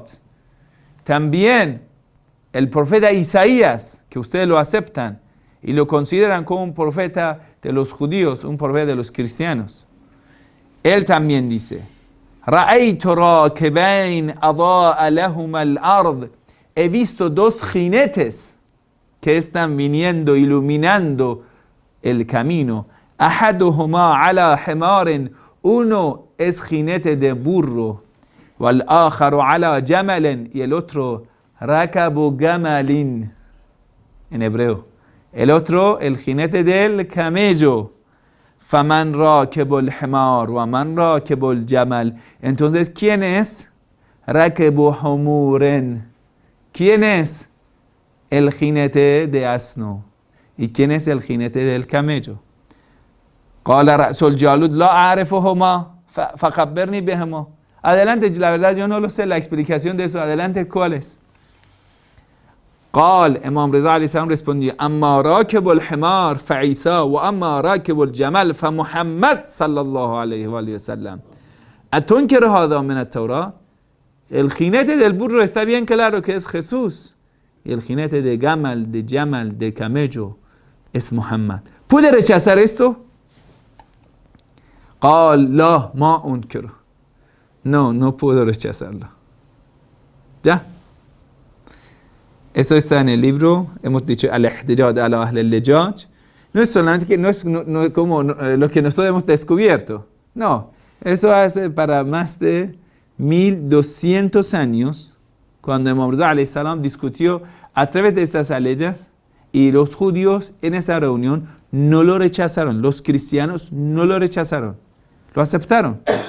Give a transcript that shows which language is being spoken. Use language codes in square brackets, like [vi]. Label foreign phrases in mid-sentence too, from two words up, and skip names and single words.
[es] También el profeta Isaías, que ustedes lo aceptan y lo consideran como un profeta de los judíos, un profeta de los cristianos. Él también dice, [ar] رأيت راكبين أضاء لهما الأرض. [es] He visto 2 jinetes que están viniendo, iluminando el camino. [ar] أحدهما على حمار, [es] uno es jinete de burro. [ar] والآخر على جمل, [es] y el otro [ar] ركب جمل [es] en hebreo. El otro, el jinete del camello. [ar] فمن راكب الحمار ومن راكب الجمل. [es] Entonces, ¿quién es? [ar] راكب حمور. [es] ¿Quién es el jinete de asno? ¿Y quién es el jinete del camello? [ar] قال رأس الجالوت لا أعرفهما فخبرني بهما. [es] Adelante, la verdad yo no lo sé la explicación de eso. Adelante, ¿cuál es? [ar] قال, Imam Reza عليه السلام respondió, أما راكب الحمار فعيسى وأما راكب الجمل فمحمد صلى الله عليه وآله وسلم. أتنكر هذا من التوراة. [es] El jinete del burro está bien claro que es Jesús. Y el jinete de gamal, de jamal, de camello es Muhammad. ¿Puede rechazar esto? [ar] قال لا ما أنكره. [es] No puedo rechazarlo. ¿Ya? Esto está en el libro, hemos dicho, Al-Ihtijaj ala Ahl al-Lijaj. No es solamente que no es como lo que nosotros hemos descubierto. No, esto hace para más de 1200 años, cuando Imam Reza [ar] عليه السلام [es] discutió a través de esas leyes, y los judíos en esa reunión no lo rechazaron, los cristianos no lo rechazaron, lo aceptaron.